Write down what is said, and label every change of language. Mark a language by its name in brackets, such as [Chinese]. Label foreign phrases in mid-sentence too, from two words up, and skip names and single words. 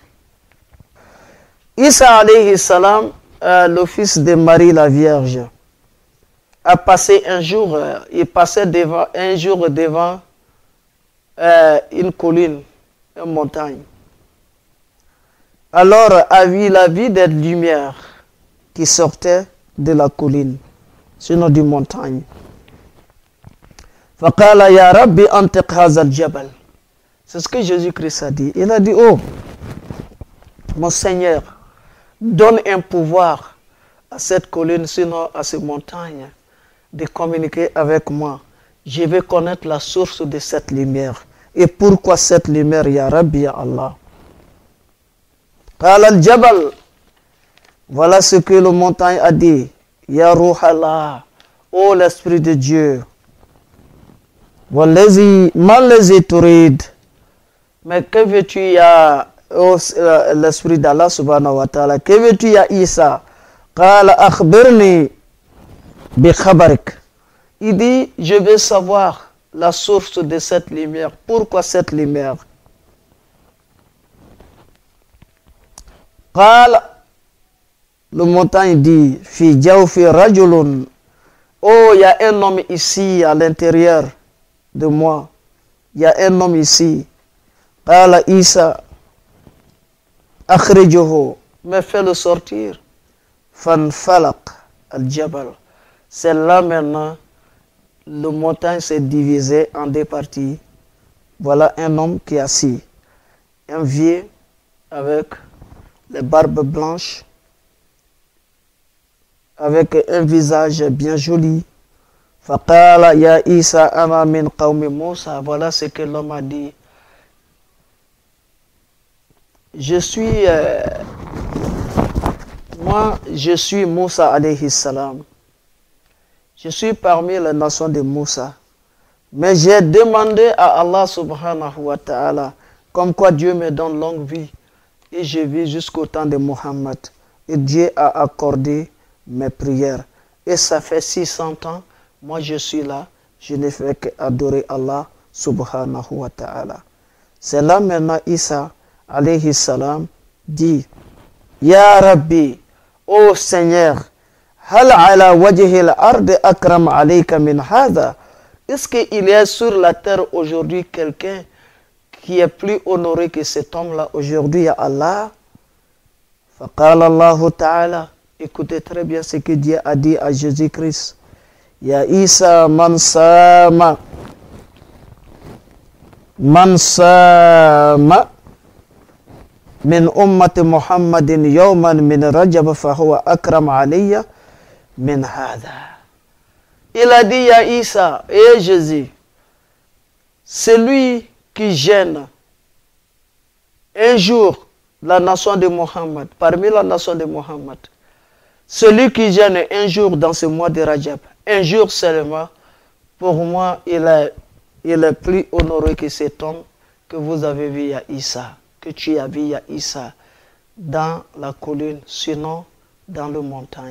[Arabic] عيسى عليه السلام, [French] le fils de Marie la Vierge, a passé un jour, il passait un jour devant une colline, une montagne. Alors, il a vu des lumières qui sortaient de la colline, sinon du montagne. [Arabic] فقال يا ربي أنطق هذا الجبل. [French] C'est ce que Jésus-Christ a dit. Il a dit, oh, mon Seigneur, donne un pouvoir à cette colline, sinon à ces montagnes, de communiquer avec moi. Je vais connaître la source de cette lumière. Et pourquoi cette lumière, [Arabic] يا ربي، يا الله. قال الجبل, [French] voilà ce que le montagne a dit. [Arabic] يا روح الله, [French] ô l'Esprit de Dieu. [Arabic] والذي، ما الذي تريد. [French] Mais que veux-tu, ya l'Esprit d' [Arabic] الله سبحانه وتعالى? [French] Que veux-tu, [Arabic] يا عيسى? قال أخبرني بخبرك. [French] Il dit, je veux savoir la source de cette lumière. Pourquoi cette lumière? Qala, le montagne dit, [Arabic] في جوفي رجل. [French] Oh, il y a un homme ici à l'intérieur de moi. Il y a un homme ici. [Arabic] قال عيسى، أخرجه, [French] mais fais-le sortir. [Arabic] فانفلق الجبل. [French] C'est là maintenant, le montagne s'est divisé en deux parties. Voilà un homme qui est assis. Un vieux avec les barbes blanches, avec un visage bien joli. [Arabic] فقال يا عيسى أنا من قوم موسى. [French] Voilà ce que l'homme a dit. Je suis [Arabic] موسى عليه السلام. [French] Je suis parmi les nations de Moussa. Mais j'ai demandé à [Arabic] الله سبحانه وتعالى, [French] comme quoi Dieu me donne longue vie. Et je vis jusqu'au temps de Mohammed. Et Dieu a accordé mes prières. Et ça fait 600 ans, moi je suis là, je ne fais qu'adorer [Arabic] الله سبحانه وتعالى. [French] C'est là maintenant [Arabic] عيسى عليه السلام [French] dit, [Arabic] يا ربي, [French] ô Seigneur, [Arabic] هل على وجه الأرض أكرم عليك من هذا. [French] Est-ce qu'il y a sur la terre aujourd'hui quelqu'un qui est plus honoré que cet homme-là aujourd'hui, [Arabic] يا الله? فقال الله تعالى, [French] écoutez très bien ce que Dieu a dit à Jésus-Christ. [Arabic] يا عيسى من صام من أمة محمد يوما من رجب فهو أكرم علي من هذا. [French] Il a dit, [Arabic] يا عيسى, [French] et Jésus, celui qui gêne un jour la nation de Mohammed, parmi la nation de Mohammed, celui qui gêne un jour dans ce mois de Rajab, un jour seulement, pour moi, il est plus honoré que cet homme que vous avez vu, [Arabic] يا عيسى, [French] que tu as vu, [Arabic] يا عيسى, [French] dans la colline, sinon dans le montagne.